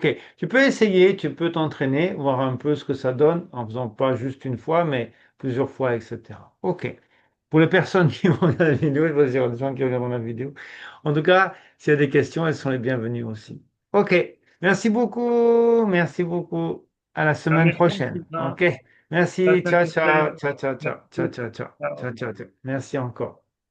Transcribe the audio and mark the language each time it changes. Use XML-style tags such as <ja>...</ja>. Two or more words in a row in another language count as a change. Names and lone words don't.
<fr>Tu peux essayer, tu peux t'entraîner, voir un peu ce que ça donne en faisant pas juste une fois, mais plusieurs fois, etc. OK. Pour les personnes qui vont regarder la vidéo, je vais dire des gens qui regardent la vidéo. En tout cas, s'il y a des questions, elles sont les bienvenues aussi. OK. Merci beaucoup. Merci beaucoup. À la semaine Merci, prochaine. Sylvain. OK. À la Merci. semaine Ciao, ciao. prochaine. Ciao, ciao, ciao. Ciao, Merci. ciao, ciao. Ciao. Ciao, ciao, ciao. Merci encore.</fr>